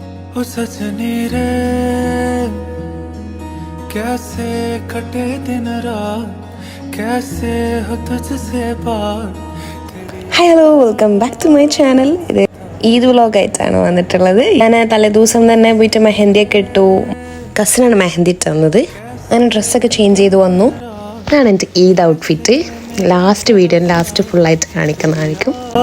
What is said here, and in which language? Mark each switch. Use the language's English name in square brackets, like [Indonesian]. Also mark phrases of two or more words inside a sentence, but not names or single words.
[Hindi] ओ सजनी रे कैसे कटे दिन रात कैसे हो तुझसे बात. [English] Hi hello welcome back to my channel. [Malayalam] ഇത് ഈദ് വ്ലോഗായിട്ടാണ് വന്നിട്ടുള്ളത്. ഞാൻ തലേദിവസം തന്നെ പോയിട്ട് മെഹന്തിയൊക്കെ ഇട്ടു. കസിനാണ് മെഹന്തി ഇട്ടുന്നത്. ഞാൻ ഡ്രസ്സൊക്കെ ചേഞ്ച് ചെയ്ത് വന്നു. ഇതാണ് എൻ്റെ ഈദ് ഔട്ട്ഫിറ്റ്. [English] last video last [Malayalam] ഫുള്ളായിട്ട് കാണിക്കുന്നതായിരിക്കും.